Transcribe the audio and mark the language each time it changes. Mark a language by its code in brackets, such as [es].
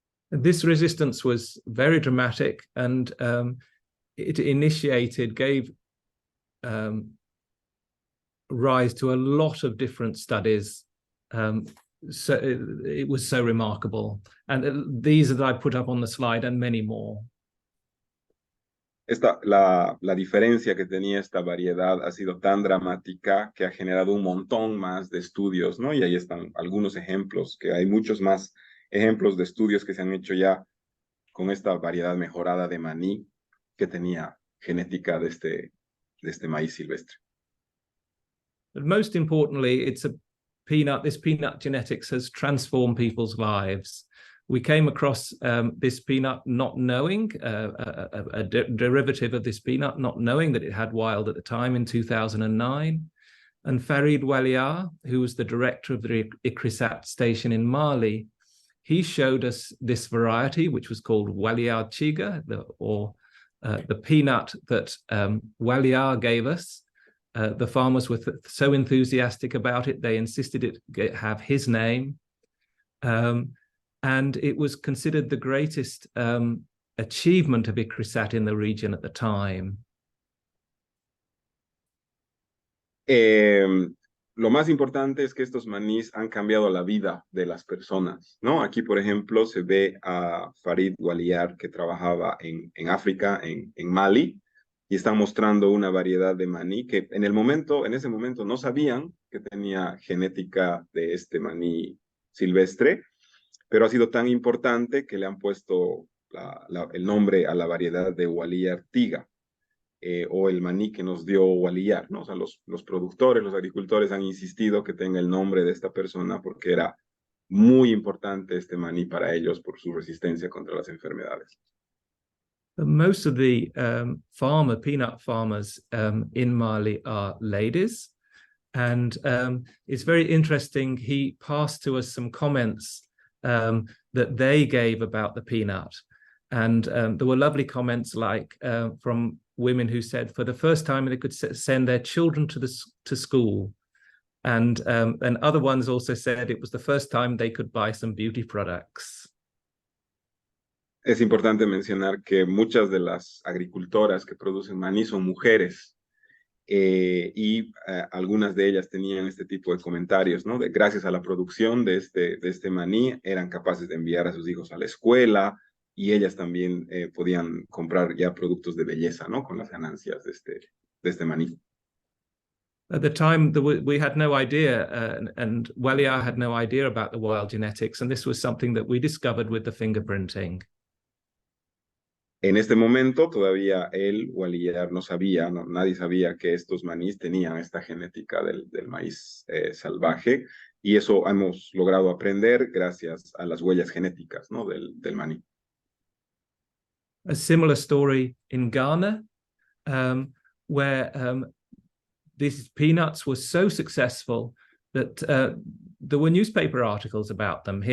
[en] This resistance was very dramatic, and it gave rise to a lot of different studies. So it was so remarkable. And these that I put up on the slide and many more. [es] La diferencia que tenía esta variedad ha sido tan dramática que ha generado un montón más de estudios, ¿no? Y ahí están algunos ejemplos, que hay muchos más ejemplos de estudios que se han hecho ya con esta variedad mejorada de maní que tenía genética de este maíz silvestre. [en] But most importantly, it's a peanut. This peanut genetics has transformed people's lives. We came across this peanut not knowing, a derivative of this peanut, not knowing that it had wild at the time in 2009. And Farid Waliar, who was the director of the ICRISAT station in Mali, he showed us this variety, which was called Waliar Chiga, the peanut that Waliar gave us. The farmers were so enthusiastic about it, they insisted it have his name. And it was considered the greatest achievement of ICRISAT in the region at the time. [es] Lo más importante es que estos manís han cambiado la vida de las personas, ¿no? Aquí, por ejemplo, se ve a Farid Waliar, que trabajaba en África, en Mali, y están mostrando una variedad de maní que en ese momento no sabían que tenía genética de este maní silvestre, pero ha sido tan importante que le han puesto el nombre a la variedad de Waliar Tiga. o el maní que nos dio Waliyar, ¿no? O sea, los productores, los agricultores han insistido que tenga el nombre de esta persona porque era muy importante este maní para ellos por su resistencia contra las enfermedades. [en] Most of the peanut farmers in Mali are ladies. And it's very interesting. He passed to us some comments that they gave about the peanut. And there were lovely comments like from women who said for the first time they could send their children to school. And other ones also said it was the first time they could buy some beauty products. [es] Es importante mencionar que muchas de las agricultoras que producen maní son mujeres y algunas de ellas tenían este tipo de comentarios, ¿no? Gracias a la producción de este maní eran capaces de enviar a sus hijos a la escuela y ellas también podían comprar ya productos de belleza, ¿no? Con las ganancias de este maní. [en] At the time, we had no idea, and Waliyar had no idea about the wild genetics, and this was something that we discovered with the fingerprinting. [es] En este momento todavía él, Waliyar, no sabía, nadie sabía que estos manís tenían esta genética del maíz salvaje, y eso hemos logrado aprender gracias a las huellas genéticas, ¿no? del maní. [en] A similar story in Ghana, where these peanuts were so successful that there were newspaper articles about them.